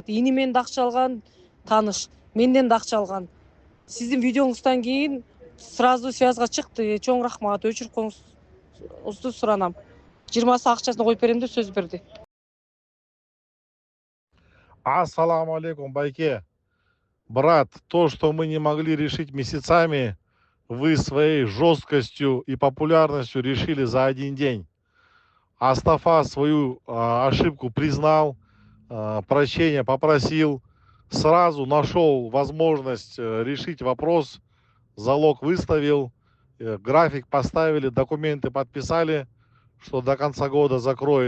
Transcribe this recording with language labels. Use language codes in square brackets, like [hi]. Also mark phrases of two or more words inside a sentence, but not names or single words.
[ky] Инимен да акча алган, тааныш, менден да акча алган. Сиздин видеоңуздан кийин сразу связга чыкты. Чоң рахмат. Өчүрүп коюңузду суранам. 20 акчасын коюп берем деп сөз берди. [ar] السلام عليكم, байке. [ru] Брат, то, что мы не могли решить месяцами, вы своей жесткостью и популярностью решили за один день. Астафа свою ошибку признал, прощения попросил, сразу нашел возможность решить вопрос, залог выставил, график поставили, документы подписали, что до конца года закроет.